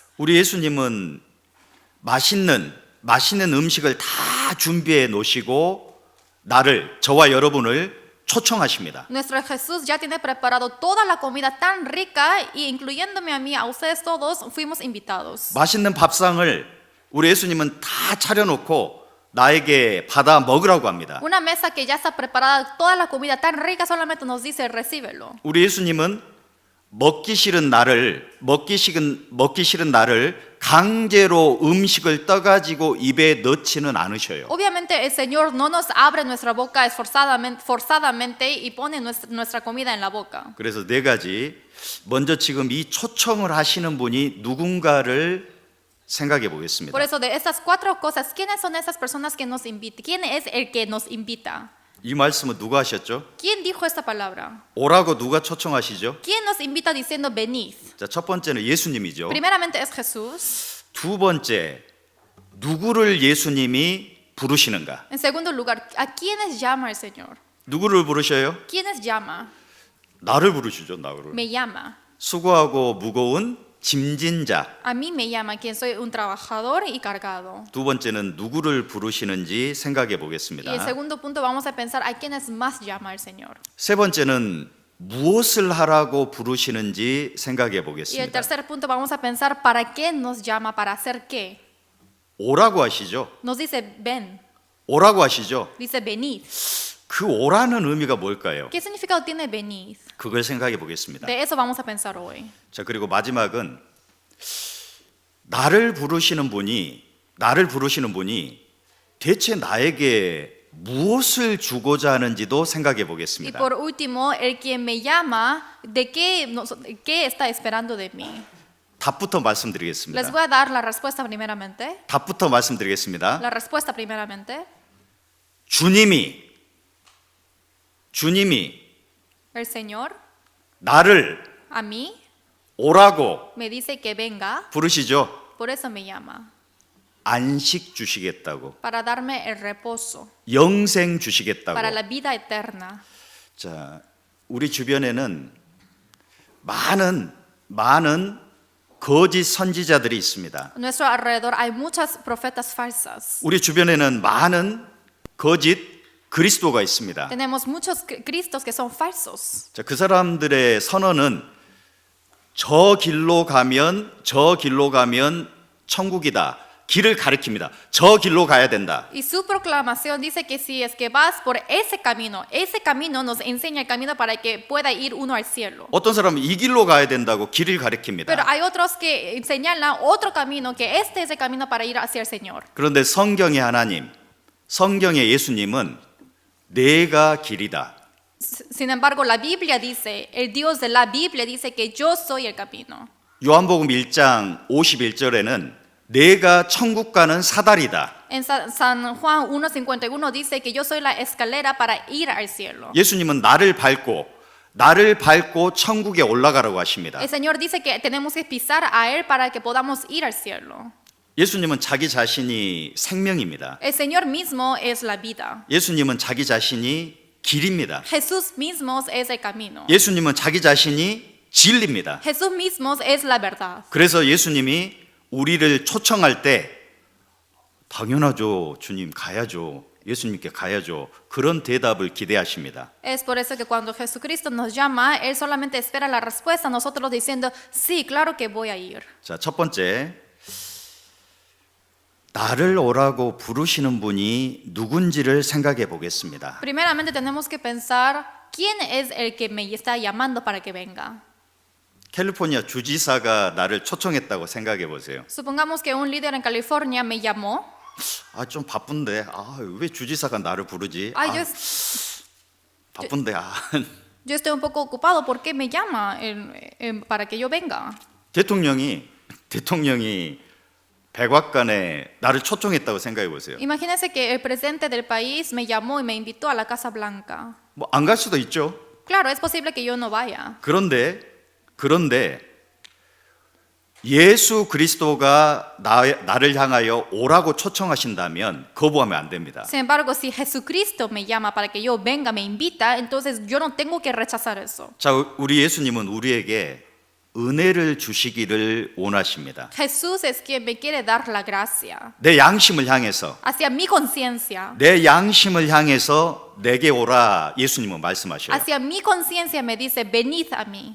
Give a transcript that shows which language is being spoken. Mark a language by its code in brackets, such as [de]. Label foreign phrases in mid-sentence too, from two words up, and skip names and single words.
[ko] 우리 예수님은 맛있는 음식을 다 준비해 놓으시고 저와 여러분을 초청하십니다. [es] Nuestro Jesús ya tiene preparado toda la comida tan rica, y incluyéndome a mí, a ustedes todos, fuimos invitados. [ko] 맛있는 밥상을 우리 예수님은 다 차려놓고 나에게 받아 먹으라고 합니다. [es] Una mesa que ya está preparada, toda la comida tan rica, solamente nos dice, recíbelo. [ko] 우리 예수님은 먹기 싫은 나를 강제로 음식을 떠가지고 입에 넣지는 않으셔요. [es] Obviamente el Señor no nos abre nuestra boca forzadamente y pone nuestra comida en la boca. [ko] 그래서 네 가지, 먼저 지금 이 초청을 하시는 분이 누군가를 생각해 보겠습니다. [es] Por eso de estas 4 cosas, ¿quiénes son esas personas que nos invitan? ¿Quién es el que nos invita? [ko] 이 말씀은 누가 하셨죠? [es] ¿Quién dijo esta palabra? [ko] 오라고 누가 초청하시죠? [es] ¿Quién nos invita diciendo venid? [ko] 자, 첫 번째는 예수님이죠. [es] Primeramente es Jesús. [ko] 두 번째, 누구를 예수님이 부르시는가? [es] En segundo lugar, ¿a quiénes llama el Señor? [ko] 누구를 부르셔요? [es] ¿Quiénes llama? [ko] 나를 부르시죠, 나를. [es] Me llama. [ko] 수고하고 무거운 짐진 자. [es] A mí me llama, quien soy un trabajador y cargado. [ko] 두 번째는 누구를 부르시는지 생각해 [es] Y el [ko] 보겠습니다. [es] segundo punto, vamos a pensar a quiénes más llama el Señor. [ko] 세 번째는 무엇을 하라고 부르시는지 생각해 [es] Y el [ko] 보겠습니다. [es] tercer punto, vamos a pensar para qué nos llama, para hacer qué. [ko] 오라고 하시죠. [es] Nos dice ven, [ko] 오라고 하시죠. [es] dice venid. [ko] 그 오라는 의미가 뭘까요? [es] ¿Qué significado tiene venid? [ko] 그걸 생각해 보겠습니다. [es] De eso vamos a pensar hoy. [ko] 자, 그리고 마지막은 나를 부르시는 분이 대체 나에게 무엇을 주고자 하는지도 생각해 [es] Y [ko] 보겠습니다. [es] por último, el quien me llama, ¿qué está esperando de mí? [ko] 답부터 [es] Les [ko] 말씀드리겠습니다. [es] voy a dar la respuesta primeramente. [ko] 답부터 말씀드리겠습니다. [es] La respuesta primeramente. [ko] 주님이 [es] El Señor [ko] 나를 [es] a mí [ko] 오라고 [es] me dice que venga, [ko] 부르시죠. [es] por eso me llama. [ko] 안식 주시겠다고, [es] Para darme el reposo, [ko] 영생 [es] para [ko] 주시겠다고. [es] la vida eterna. [ko] 자, 우리 주변에는 많은 거짓 선지자들이 있습니다. [es] A nuestro alrededor hay muchas profetas falsas. [ko] 우리 주변에는 많은 거짓 그리스도가 있습니다. [es] Tenemos muchos cristos que son falsos. [ko] 자, 그 사람들의 선언은 저 길로 가면 천국이다. 길을 가리킵니다. 저 길로 가야 된다. [es] Y su proclamación dice que si es que vas por ese camino nos enseña el camino para que pueda ir uno al cielo. [ko] 어떤 사람은 이 길로 가야 된다고 길을 [es] Pero [ko] 가리킵니다. [es] hay otros que señalan otro camino, que este es el camino para ir hacia el Señor. [ko] 그런데 성경의 하나님, 성경의 예수님은 내가 길이다. [es] Sin embargo, la Biblia dice, el Dios de la Biblia dice que yo soy el camino. [ko] 요한복음 1장 51절에는 내가 천국 가는 사다리다. [es] En San Juan 1:51 dice que yo soy la escalera para ir al cielo. [ko] 예수님은 나를 밟고 천국에 올라가라고 하십니다. [es] El Señor dice que tenemos que pisar a Él para que podamos ir al cielo. [ko] 예수님은 자기 자신이 생명입니다. [es] El Señor mismo es la vida. [ko] 예수님은 자기 자신이 길입니다. [es] Jesús mismo es el camino. [ko] 예수님은 자기 자신이 진리입니다. [es] Jesús mismo es la verdad. [ko] 그래서 예수님이 우리를 초청할 때 당연하죠. 주님 가야죠. 예수님께 가야죠. 그런 대답을 기대하십니다. [es] Es por eso que cuando Jesucristo nos llama, Él solamente espera la respuesta, nosotros diciendo, sí, claro que voy a ir. [ko] 자, 첫 번째. 나를 오라고 부르시는 분이 누군지를 생각해 보겠습니다. [es] Primeramente tenemos que pensar, ¿quién es el que me está llamando para que venga? [ko] 캘리포니아 주지사가 나를 초청했다고 생각해 보세요. [es] Supongamos que un líder en California me llamó. [ko] 아, 좀 바쁜데. 왜 주지사가 나를 부르지? [es] Ay, [ko] 바쁜데. [es] yo estoy un poco ocupado, ¿por qué me llama para que yo venga? [ko] 대통령이 백악관에 나를 초청했다고 생각해 보세요. [es] Imagínense que el presidente del país me llamó y me invitó a la Casa Blanca. [ko] 뭐 안 갈 수도 있죠. [es] Claro, es posible que yo no vaya. [ko] 그런데 예수 그리스도가 나를 향하여 오라고 초청하신다면 거부하면 안 됩니다. [es] Sin embargo, si Jesucristo me llama para que yo venga, me invita, entonces yo no tengo que rechazar eso. [ko] 자, 우리 예수님은 우리에게 은혜를 주시기를 원하십니다. [es] Jesús es quien me quiere dar la gracia. [ko] 내 양심을 향해서 [es] Hacia mi conciencia. [ko] 내 양심을 향해서 내게 오라 예수님은 말씀하셔요. [es] Hacia mi conciencia me dice, venid a mí.